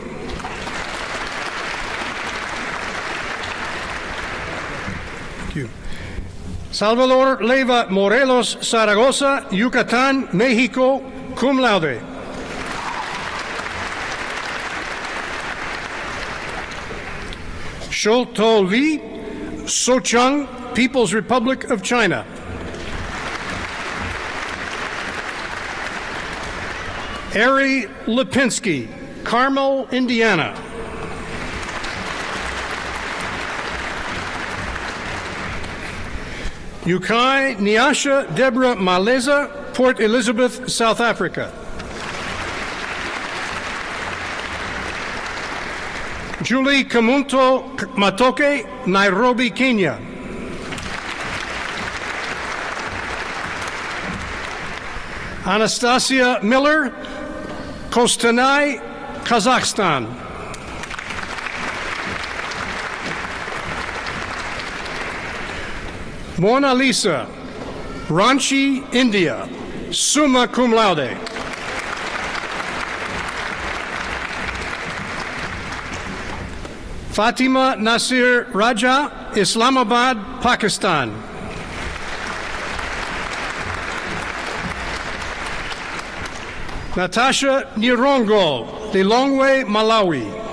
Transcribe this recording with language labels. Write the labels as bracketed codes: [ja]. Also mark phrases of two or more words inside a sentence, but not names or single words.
[en] Thank you. Salvador Leiva Morelos Zaragoza, Yucatán, México, [la] cum laude. [en] Shou-To Li, Sochang, People's Republic of China. Ari Lipinski, Carmel, Indiana. Yukai Nyasha Deborah Maleza, Port Elizabeth, South Africa. Julie Kamunto Matoke, Nairobi, Kenya. Anastasia Miller, Kostanay, Kazakhstan. Mona Lisa, Ranchi, India, [la] summa cum laude. [en] Fatima Nasir Raja, Islamabad, Pakistan. Natasha Nirongo, Lilongwe, Malawi.